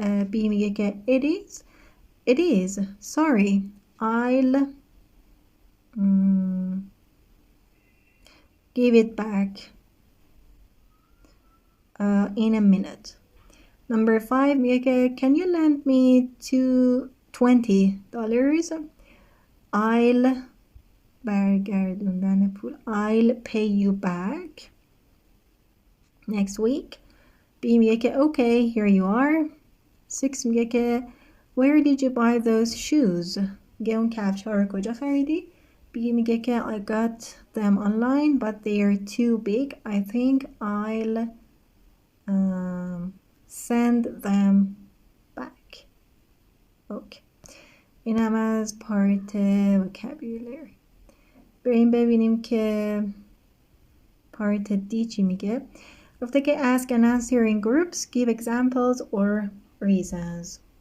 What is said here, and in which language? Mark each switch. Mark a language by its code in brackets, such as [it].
[en] B میگه که it is, sorry, I'll give it back in a minute. Number 5 میگه که can you lend me $20? [fa] I'll برگردوندن پول. [en] I'll pay you back next week. B میگه که okay, here you are. 6 میگه که Where did you buy those shoes? [fa] میگه اون کفش ها رو کجا خریدی؟ میگه که [en] I got them online but they are too big. I think I'll send them back. Okay. [fa] این هم از پارت vocabulary. بریم ببینیم که پارت دی چی میگه. [en] گفته که ask and answer in groups, give examples or reasons.